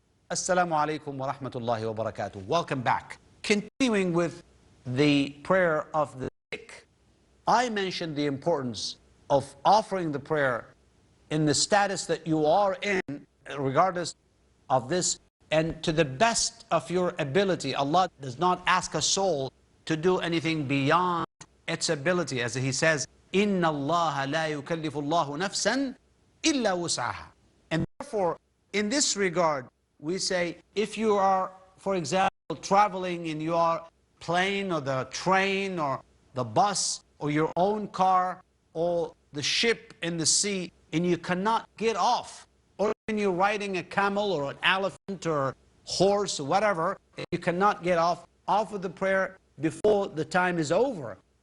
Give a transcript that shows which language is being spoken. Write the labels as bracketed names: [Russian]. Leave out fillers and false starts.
[English] Assalamu alaikum wa rahmatullahi wa barakatuh. Welcome back. Continuing with the prayer of the sick, I mentioned the importance of offering the prayer in the status that you are in, regardless of this, and to the best of your ability. Allah does not ask a soul to do anything beyond its ability. As He says, [Arabic] إِنَّ اللَّهَ لَا يُكَلِّفُ اللَّهُ نَفْسًا إِلَّا وُسْعَهَا. [English] And therefore, in this regard, we say, if you are, for example, traveling in your plane or the train or the bus or your own car or the ship in the sea, and you cannot get off, or when you're riding a camel or an elephant or horse or whatever, and you cannot get off, offer the prayer before the time is over.